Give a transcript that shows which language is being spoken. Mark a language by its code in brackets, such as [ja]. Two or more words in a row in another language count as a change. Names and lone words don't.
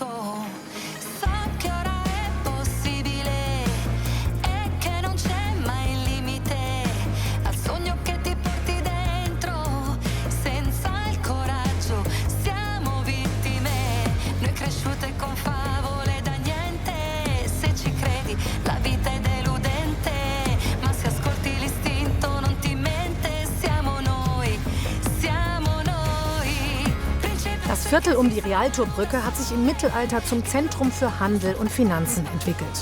[it] So che ora è possibile e che non c'è mai limite al sogno che ti porti dentro, senza il coraggio siamo vittime, noi cresciute con favole da niente, se ci credi la vita è deludente, ma se ascolti l'istinto non ti mente, siamo noi, [de] Das Viertel um die Rialtobrücke hat sich im Mittelalter zum Zentrum für Handel und Finanzen entwickelt.